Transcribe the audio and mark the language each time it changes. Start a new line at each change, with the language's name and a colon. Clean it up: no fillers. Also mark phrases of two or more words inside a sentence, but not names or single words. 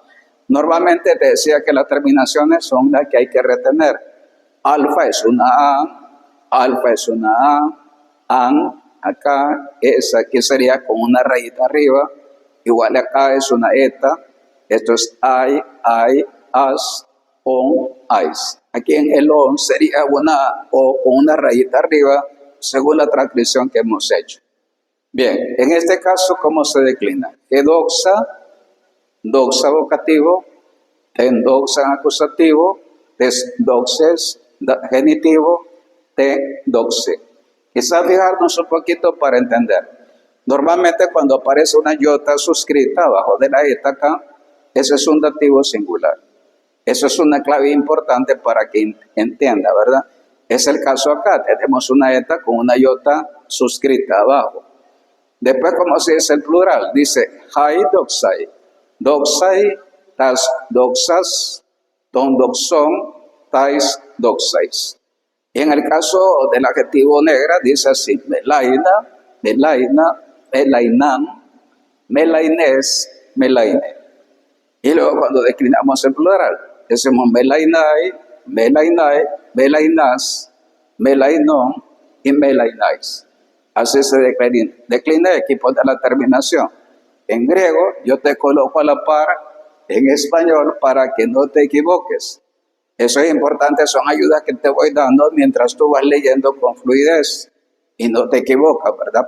Spanish: Normalmente te decía que las terminaciones son las que hay que retener. Alfa es una A, alfa es una A, an, acá, esa aquí sería con una rayita arriba, igual acá es una eta, esto es I,
Greek: ας, ων, αις.
Spanish: Aquí en el on sería una O con una rayita arriba, según la transcripción que hemos hecho. Bien, en este caso, ¿cómo se declina?
Greek: ἡ δόξα, δόξα
Spanish: vocativo,
Greek: τὴν δόξα
Spanish: acusativo,
Greek: τῆς δόξης
Spanish: genitivo,
Greek: τῇ δόξῃ.
Spanish: Quizás fijarnos un poquito para entender. Normalmente cuando aparece una iota suscrita abajo de la eta acá, ese es un dativo singular. Eso es una clave importante para que entienda, ¿verdad? Es el caso acá, tenemos una eta con una iota suscrita abajo. Después, ¿cómo se dice el plural? Dice,
Greek: αἱ δόξαι. Δόξαι, τὰς δόξας, τῶν δοξῶν, ταῖς δόξαις.
Spanish: Y en el caso del adjetivo negra, dice así,
Greek: μέλαινα, μέλαινα, μέλαιναν, μελαίνης, μελαίνῃ.
Spanish: Y luego cuando declinamos el plural, decimos
Greek: μέλαιναι, μέλαιναι, μελαίνας, μελαινῶν
Spanish: y melainais. Así se declina aquí pone la terminación. En griego yo te coloco a la par en español para que no te equivoques. Eso es importante, son ayudas que te voy dando mientras tú vas leyendo con fluidez y no te equivocas, ¿verdad?